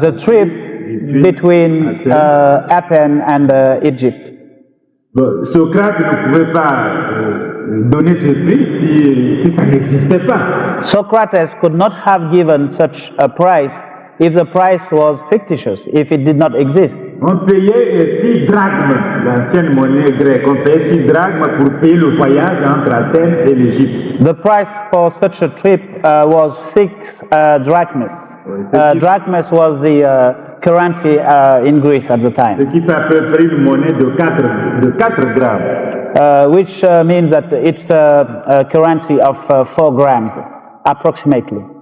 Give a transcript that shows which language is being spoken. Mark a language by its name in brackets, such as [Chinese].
[English] the trip between Athens and Egypt. [French] Bon, Socrate ne pouvait pas donner ce prix si ça n'existait pas. [English] Socrates could not have given such a price if the price was fictitious, if it did not exist. [French] On payait 6 drachmes, l'ancienne monnaie grecque. On payait 6 drachmes pour payer le voyage entre Athènes et l'Égypte. [English] The price for such a trip was 6 drachmas. Drachmas was the currency in Greece at the [French] Ce [English] time, [French] qui fait à peu près une monnaie de 4 grammes. [English] which means that it's a currency of 4 grams, approximately.